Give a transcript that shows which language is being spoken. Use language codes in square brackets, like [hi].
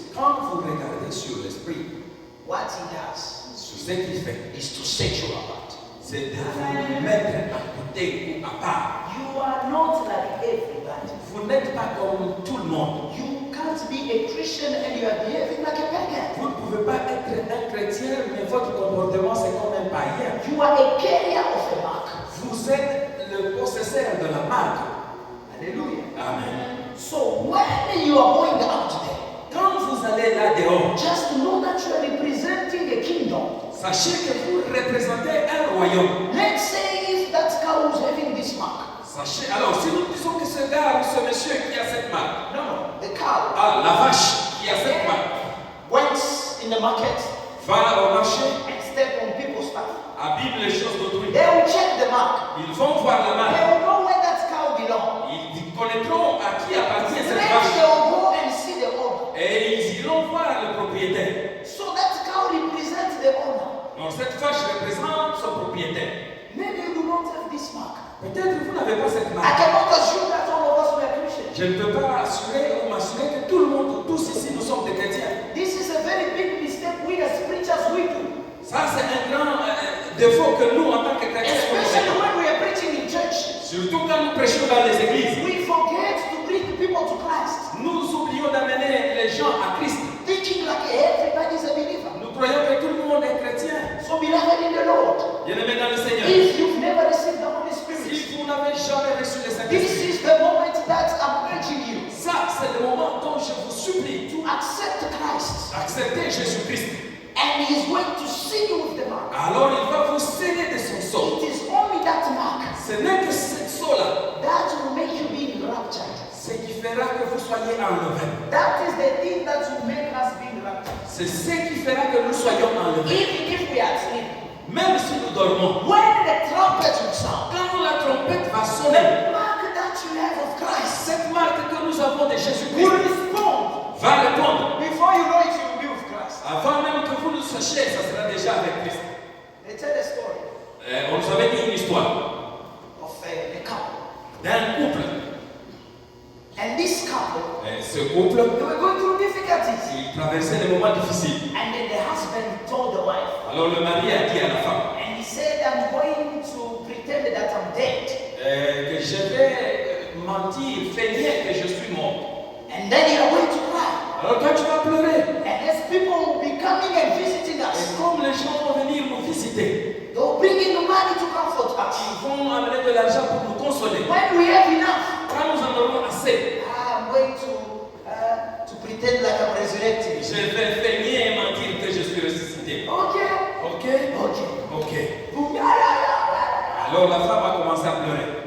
[fr] Quand vous regardez sur l'Esprit, [en] what he does [fr] sur ce qu'il fait, [en] is to set you apart. [fr] c'est de vous mettre à côté ou à part. [en] You are not like everybody. [fr] Vous n'êtes pas comme tout le monde. [en] You can't be a Christian and you are behaving like a pagan. [fr] Vous ne pouvez pas être un chrétien, mais votre comportement c'est comme un païen. [en] You are a carrier of a mark. [fr] Vous êtes le possesseur de la marque. [en] Hallelujah. Amen. So when you are going out there, [fr] Quand vous allez là dehors, [en] just know that you are representing a kingdom. [fr] sachez que vous représentez un royaume. [en] Let's say if that cow is having this mark. [fr] Sachez, alors si nous disons que ce gars ou ce monsieur qui a cette marque, [en] No, the cow [fr] la vache qui a cette marque, [en] went in the market [fr] va au marché, [en] and step on people's stuff. [fr] abîme les choses d'autrui. [en] They will check the mark. [fr] Ils vont voir la [en] They [fr] marque. [en] will know where that cow belongs. [fr] Ils connaîtront à qui appartient [en] Then [fr] cette [en] they [fr] vache. [en] will go and see the owner. [fr] Et ils iront voir le propriétaire. [en] So that cow represents the owner. [fr] Donc cette vache représente son propriétaire. [en] Maybe you do not have this mark. [fr] Peut-être vous n'avez pas cette [en] I [fr] marque. [en] cannot assume that all of us were Christians. [fr] Je ne peux pas assurer ou m'assurer que tout le monde, tous ici, nous sommes des chrétiens. [en] This is a very big mistake we as preachers we do. [fr] Ça, c'est un grand défaut que nous, en tant que chrétiens, nous [en] Especially [fr] faisons. [en] when we are preaching in church. [fr] Surtout quand nous prêchons dans les églises. [en] We forget to bring people to Christ. [fr] Nous oublions d'amener les gens à Christ. [en] Thinking like everybody is a believer. [fr] Nous croyons que tout le monde est chrétien. [en] So beloved in the Lord, [fr] Bien-aimés dans le Seigneur. [en] if you've never received the Holy Spirit, [fr] Si vous n'avez jamais reçu le [en] this [fr] Saint-Esprit, [en] is the moment that I'm urging you [fr] ça, c'est le moment dont je vous supplie [en] to accept Christ. [fr] d'accepter Jésus-Christ. [en] And He is going to seal you with the mark. [fr] Alors, il va vous sceller de son sceau. [en] It is only that mark [fr] Ce n'est que ce sceau-là, [en] that will make you be raptured. [fr] ce qui fera que vous soyez enlevés. [en] That is the thing that will make us be raptured. [fr] C'est ce qui fera que nous soyons enlevés. [en] Even if we are asleep. [fr] Même si nous dormons, [en] When the trumpet will sound, [fr] quand la trompette va sonner, [en] the mark that you have of Christ [fr] cette marque que nous avons de [en] will [fr] Jésus-Christ [en] respond. [fr] va répondre. [en] Before you know it, you will be with Christ. [fr] Avant même que vous le sachiez, ça sera déjà avec Christ. [en] They tell a story [fr] On nous avait dit une histoire [en] of a couple. [fr] d'un couple. [en] And this couple, [fr] Ce couple, [en] they were going through difficulties. [fr] il traversait des moments difficiles. [en] And then the husband told the wife, [fr] Alors le mari a dit à la femme [en] and he said, I'm going to pretend that I'm dead. [fr] que je vais mentir, feigner que je suis mort. [en] And then you are going to cry. [fr] Alors toi tu vas pleurer. [en] And as people will be coming and visiting [fr] Et [en] us, [fr] comme les gens vont venir nous visiter, [en] they'll bring in the money to comfort us. [fr] ils vont amener de l'argent pour nous consoler. [en] When we have enough, [fr] Quand nous en aurons assez, [en] I'm going to pretend like I'm resurrected. [fr] je vais feigner et mentir que je suis ressuscité. [en] Okay. [fr] Ok? [en] Okay. [fr] Ok. [en] Boom. Yeah. [fr] Alors la femme a commencé à pleurer.